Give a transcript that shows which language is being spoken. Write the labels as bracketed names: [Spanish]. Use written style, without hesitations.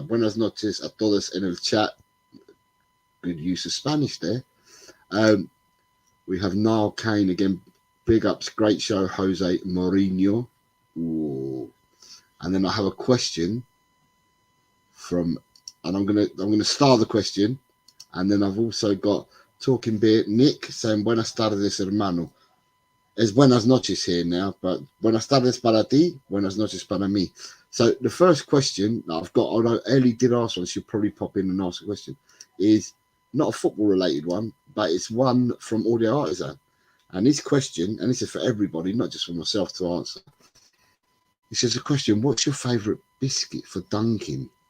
[Spanish] Buenas noches a todos en el chat. [English] Good use of Spanish there. We have Niall Kane again. Big ups, great show, Jose Mourinho. Ooh. And then I have a question from, and I'm gonna start the question, and then I've also got Talking Beer Nick saying, [Spanish] buenas tardes, hermano. Es buenas noches [English] here now, but [Spanish] buenas tardes para ti, buenas noches para mí. [English] So the first question that I've got, although Ellie did ask one, she'll probably pop in and ask a question, is not a football related one, but it's one from Audio Artisan. And his question, and this is for everybody, not just for myself to answer. He says a question, what's your favourite biscuit for dunking?